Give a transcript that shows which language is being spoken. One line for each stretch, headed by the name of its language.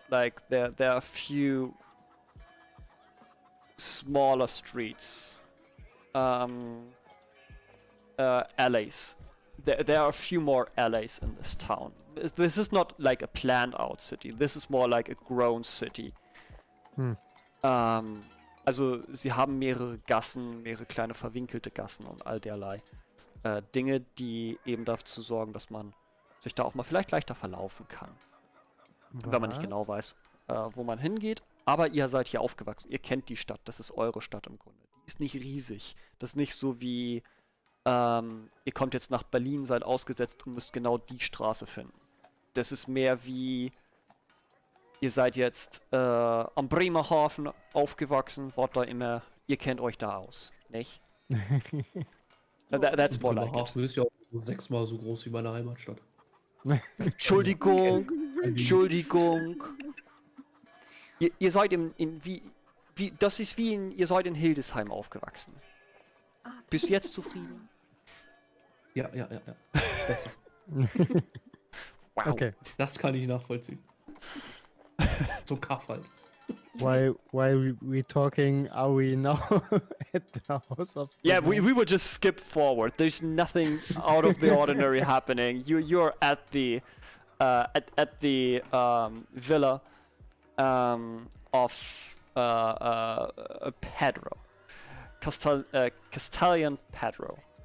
English: Like there are a few smaller streets, alleys. There are a few more alleys in this town. This is not like a planned out city. This is more like a grown city.
German: Also sie haben mehrere Gassen, mehrere kleine verwinkelte Gassen und all derlei Dinge, die eben dazu sorgen, dass man sich da auch mal vielleicht leichter verlaufen kann. Wenn man nicht genau weiß, wo man hingeht. Aber ihr seid hier aufgewachsen. Ihr kennt die Stadt. Das ist eure Stadt im Grunde. Die ist nicht riesig. Das ist nicht so wie, ihr kommt jetzt nach Berlin, seid ausgesetzt und müsst genau die Straße finden. Das ist mehr wie, ihr seid jetzt am Bremerhaven aufgewachsen, wart da immer, ihr kennt euch da aus, nicht?
English: That's more like it.
German: Bremerhaven ist ja auch 6-mal so groß wie meine Heimatstadt. Entschuldigung, Entschuldigung. Ihr seid das ist wie ihr seid in Hildesheim aufgewachsen. Bist du jetzt zufrieden? Ja. Besser. Wow. Okay. Das kann ich nachvollziehen. So Kaff halt.
English: Why we talking? Are we now at the house of? Yeah, we will just skip forward. There's nothing out of the ordinary happening. You're at the villa of Pedro, Castellan Pedro.